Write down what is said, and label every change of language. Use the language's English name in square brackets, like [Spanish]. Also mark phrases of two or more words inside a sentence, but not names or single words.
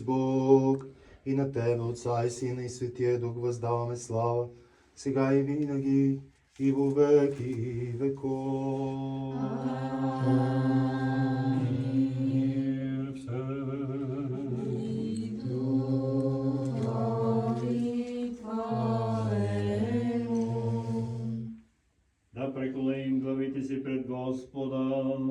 [Bulgarian] Бог, и на Тебе, Отца и Сина и Светия Дух, въздаваме слава, сега и винаги, [Church Slavic] и во веки веков. [Bulgarian] Да преклоним главите си пред Господа.